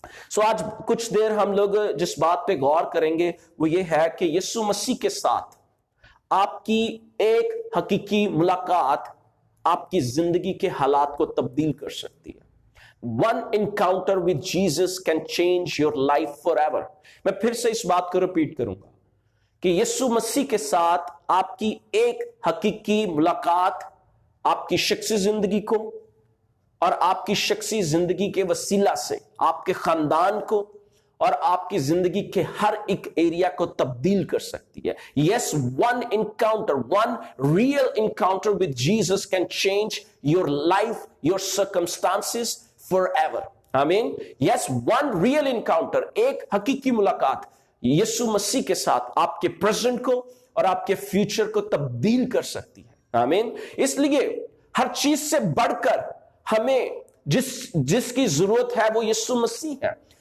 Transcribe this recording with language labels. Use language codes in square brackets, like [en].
[ur] سو آج کچھ دیر ہم لوگ جس بات پہ غور کریں گے وہ یہ ہے کہ یسوع مسیح کے ساتھ آپ کی ایک حقیقی ملاقات آپ کی زندگی کے حالات کو تبدیل کر سکتی ہے۔ [en] One encounter with Jesus can change your life forever۔ [ur] میں پھر سے اس بات کو ریپیٹ کروں گا کہ یسوع مسیح کے ساتھ آپ کی ایک حقیقی ملاقات آپ کی شخصی زندگی کو، اور آپ کی شخصی زندگی کے وسیلہ سے آپ کے خاندان کو اور آپ کی زندگی کے ہر ایک ایریا کو تبدیل کر سکتی ہے. [en] Yes, one encounter, one real encounter with Jesus can change your life, your circumstances forever. Amen. Yes, one real encounter, [ur] ایک حقیقی ملاقات یسوع مسیح کے ساتھ آپ کے پریزنٹ کو اور آپ کے فیوچر کو تبدیل کر سکتی ہے. آمین. اس لیے ہر چیز سے بڑھ کر ہمیں جس کی ضرورت ہے وہ یسوع مسیح ہے.